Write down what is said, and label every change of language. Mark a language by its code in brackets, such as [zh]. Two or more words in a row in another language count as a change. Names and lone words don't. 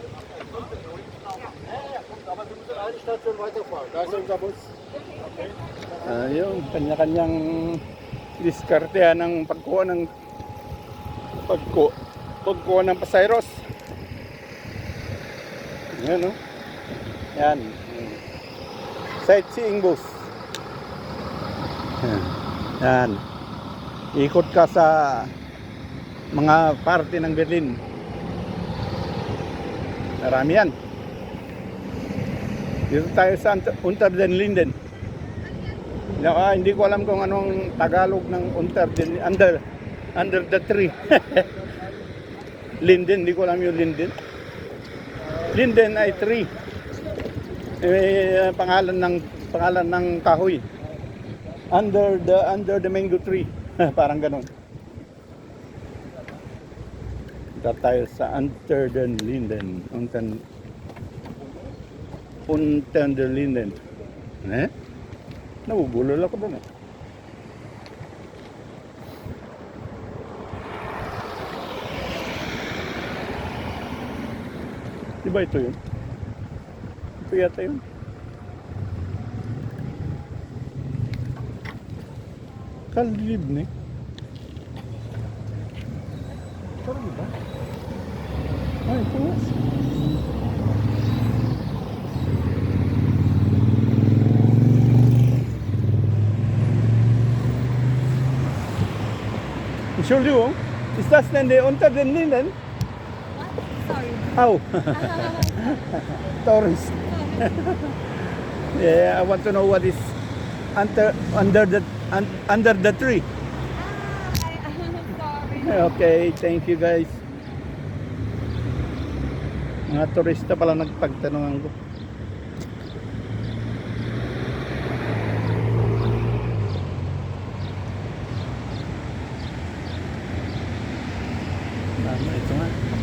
[de] Station weiterfahren. Da ist unser Bus. Okay. [tl] Yung kanya-kanyang diskartehan ng pagkuha ng pasayros. Yan, no? Yan. [en] Sightseeing bus. Yan. [tl] Ikot ka sa mga parte ng Berlin. Marami yan. Dito tayo sa Unter den Linden. Hindi ko alam kung anong Tagalog ng [en] under the tree. [tl] Linden, hindi ko alam yung Linden. Linden ay tree. Pangalan ng kahoy. [en] Under the mango tree. [tl] Parang ganun. Dito tayo sa Unter den Linden. Unter den Linden. Nabubulol ako doon eh. Diba ito yun? Ito yata yun. Kalib na eh. Parang ba? Ay, ito nga. [de] Entschuldigung, ist das denn der Unter den Linden? [en] Sorry. Oh. Tourist. Yeah, I want to know what is under the tree. Sorry. Okay, thank you guys. [tl] Mga turista pala nagpagtanungan ko. Ito nga.